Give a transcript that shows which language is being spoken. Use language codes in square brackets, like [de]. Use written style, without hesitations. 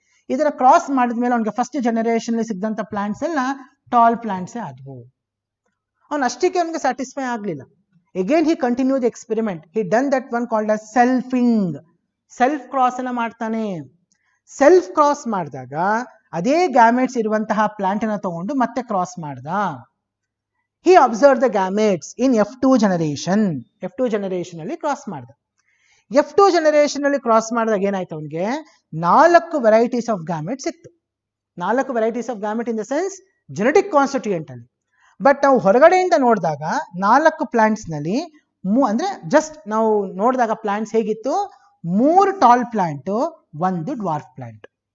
[kn] ಇದನ್ನ ಕ್ರಾಸ್ ಮಾಡಿದ್ಮೇಲೆ ಅವ್ನಿಗೆ ಫಸ್ಟ್ ಜನರೇಷನ್ ಅಲ್ಲಿ ಸಿಗದಂಥ ಪ್ಲಾಂಟ್ಸ್ ಎಲ್ಲ ಟಾಲ್ ಪ್ಲಾಂಟ್ಸೇ ಆದವು. ಅವ್ನು ಅಷ್ಟಕ್ಕೆ ಅವನಿಗೆ ಸ್ಯಾಟಿಸ್ಫೈ ಆಗಲಿಲ್ಲ. [en] Again he continue the experiment. He done that one called as selfing. [kn] Self cross ಅನ್ನ ಮಾಡ್ತಾನೆ. ಸೆಲ್ಫ್ ಕ್ರಾಸ್ ಮಾಡಿದಾಗ ಅದೇ ಗ್ಯಾಮೆಟ್ಸ್ ಇರುವಂತಹ ಪ್ಲಾಂಟ್ ಅನ್ನ ತಗೊಂಡು ಮತ್ತೆ ಕ್ರಾಸ್ ಮಾಡ್ದ. [en] He observed the gametes in F2 generation. [kn] F2 generation ಅಲ್ಲಿ ಕ್ರಾಸ್ ಮಾಡ್ದ. F2 generation ಅಲ್ಲಿ ಕ್ರಾಸ್ ಮಾಡಿದಾಗ ಏನಾಯ್ತು, ಅವನಿಗೆ 4 ವೆರೈಟೀಸ್ ಆಫ್ ಗ್ಯಾಮೆಟ್ಸ್ ಸಿಕ್ತು. [en] 4 varieties of gamete in the sense genetic constituent ಅಲ್ಲಿ. [kn] ಬಟ್ ನಾವು ಹೊರಗಡೆಯಿಂದ ನೋಡಿದಾಗ 4 ಪ್ಲಾಂಟ್ಸ್ ನಲ್ಲಿ ಅಂದ್ರೆ ಜಸ್ಟ್ ನಾವು ನೋಡಿದಾಗ ಪ್ಲಾಂಟ್ಸ್ ಹೇಗಿತ್ತು, 3 ಟಾಲ್ ಪ್ಲಾಂಟ್, 1 ಡ್ವಾರ್ಫ್ ಪ್ಲಾಂಟ್.